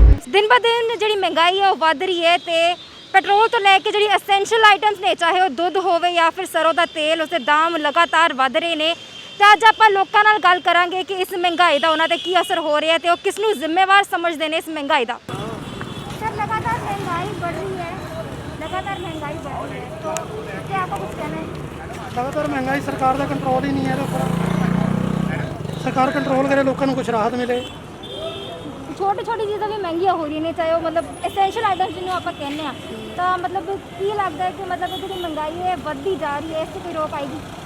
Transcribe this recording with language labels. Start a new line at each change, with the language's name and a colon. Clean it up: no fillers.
Punjabi: ਦਿਨ ਬ ਦਿਨ ਜਿਹੜੀ ਮਹਿੰਗਾਈ ਹੈ ਉਹ ਵੱਧ ਰਹੀ ਹੈ ਤੇ ਪੈਟਰੋਲ ਤੋਂ ਲੈ ਕੇ ਜਿਹੜੀ ਐਸੈਂਸ਼ੀਅਲ ਆਈਟਮਸ ਨੇ, ਚਾਹੇ ਉਹ ਦੁੱਧ ਹੋਵੇ ਜਾਂ ਫਿਰ ਸਰੋਂ ਦਾ ਤੇਲ, ਉਸਦੇ ਦਾਮ ਲਗਾਤਾਰ ਵੱਧ ਰਹੇ ਨੇ। ਤਾਂ ਅੱਜ ਆਪਾਂ ਲੋਕਾਂ ਨਾਲ ਗੱਲ ਕਰਾਂਗੇ ਕਿ ਇਸ ਮਹਿੰਗਾਈ ਦਾ ਉਹਨਾਂ ਤੇ ਕੀ ਅਸਰ ਹੋ ਰਿਹਾ ਤੇ ਉਹ ਕਿਸ ਨੂੰ ਜ਼ਿੰਮੇਵਾਰ ਸਮਝਦੇ ਨੇ ਇਸ ਮਹਿੰਗਾਈ ਦਾ। ਸਰ ਲਗਾਤਾਰ ਮਹਿੰਗਾਈ
Hindi: बढ़ रही है, लगातार महंगाई बढ़ रही है, तो क्या आपको कुछ कहना है?
Punjabi: ਲਗਾਤਾਰ ਮਹਿੰਗਾਈ ਸਰਕਾਰ ਦਾ ਕੰਟਰੋਲ ਹੀ ਨਹੀਂ ਹੈ ਇਹਦੇ ਉੱਪਰ। ਸਰਕਾਰ ਕੰਟਰੋਲ ਕਰੇ, ਲੋਕਾਂ ਨੂੰ ਕੁਝ ਰਾਹਤ ਮਿਲੇ। ਛੋਟੀ ਛੋਟੀ ਚੀਜ਼ਾਂ ਵੀ ਮਹਿੰਗੀਆਂ ਹੋ ਰਹੀਆਂ ਨੇ, ਚਾਹੇ ਉਹ ਮਤਲਬ ਐਸੈਂਸ਼ੀਅਲ ਆਈਟਮਸ ਜਿਹਨੂੰ ਆਪਾਂ ਕਹਿੰਦੇ ਆ। ਤਾਂ ਮਤਲਬ ਕੀ ਲੱਗਦਾ ਹੈ ਕਿ ਮਤਲਬ ਇਹ ਜਿਹੜੀ ਮਹਿੰਗਾਈ ਹੈ ਵੱਧਦੀ ਜਾ ਰਹੀ ਹੈ, ਇਸ 'ਤੇ ਕੋਈ ਰੋਕ ਆਏਗੀ?